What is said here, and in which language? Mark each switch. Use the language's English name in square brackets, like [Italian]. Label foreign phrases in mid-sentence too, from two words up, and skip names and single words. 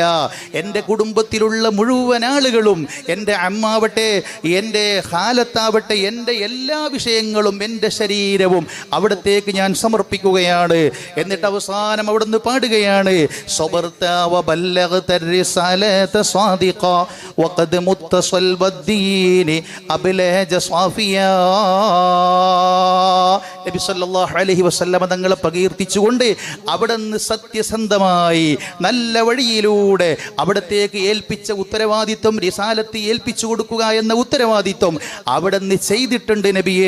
[Malayalam] എൻ്റെ കുടുംബത്തിലുള്ള മുഴുവൻ ആളുകളും, എൻ്റെ അമ്മാവട്ടെ, എൻ്റെ ഖാലത്താവട്ടെ, എൻ്റെ എല്ലാ വിഷയങ്ങളും, എൻ്റെ ശരീരവും അവിടത്തേക്ക് ഞാൻ സമർപ്പിക്കുകയാണ്. എന്നിട്ട് അവസാനം അവിടുന്ന് പാടുകയാണ്, [Arabic] صبرت وبلغت الرسالة صادقا وقد متصل بالدين أبلج صافيا. [Malayalam] നബി [Arabic] صلى الله عليه وسلم [Malayalam] തങ്ങളെ പ്രകീർത്തിച്ചുകൊണ്ട് അവിടുന്ന് സത്യസന്ധമായി നല്ല വഴിയിലൂടെ അവിടത്തേക്ക് ഏൽപ്പിച്ച ഉത്തരവാദിത്വം, റിസാലത്ത് ഏൽപ്പിച്ചു കൊടുക്കുക എന്ന ഉത്തരവാദിത്വം അവിടുന്ന് ചെയ്തിട്ടുണ്ട് നബിയെ.